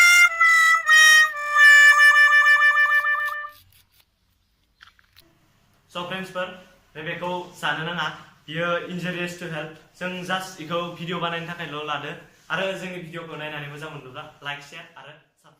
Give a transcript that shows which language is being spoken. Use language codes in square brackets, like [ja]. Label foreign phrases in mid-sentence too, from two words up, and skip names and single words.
[en] So friends [brx] पर बेखौ जानो नाङा बियो [en] injurious to health [brx] जों जास्ट इखौ भिडिअ बानायनो थाखायल' लादो आरो जोंनि भिडिअखौ नायनानै मोजां मोनोब्ला [en] like share [brx] आरो